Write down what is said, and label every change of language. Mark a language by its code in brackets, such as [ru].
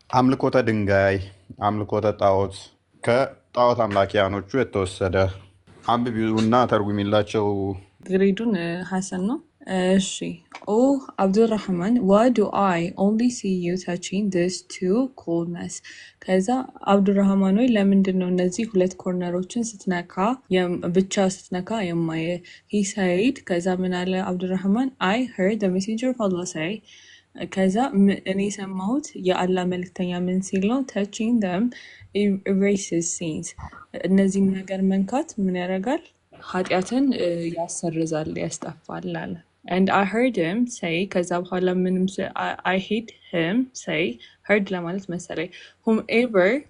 [am] አምልኮተ ድንጋይ፣ አምልኮተ ጣዖት ከጣዖት አምላኪያኖቹ የተወሰደ አንብቢውና ተርጉሚላቸው። ግሬዱን ሐሰን ነው። እሺ ኦ አብዱራህማን [en] why do I only see you touching these two corners? [am] ከዛ አብዱራህማን ወይ ለምንድን ነው እነዚህ ሁለት ኮርነሮችን ብቻ ስትነካ የማየ? [en] he said [am] ከዛ ምን አለ አብዱራህማን [en] I heard the messenger of Allah say [am] ከዛ እኔ ሰማሁት የአላህ መልእክተኛ ምን ሲል ነው [en] touching them erases sins [am] እነዚህን ነገር መንካት ምን ያደርጋል ኃጢአትን ያሰርዛል ያስጠፋል አለ [en] and I heard him say [am] ከዛ በኋላ ምንም [en] I heard him say heard [am] ለማለት መሰለኝ [en] whomever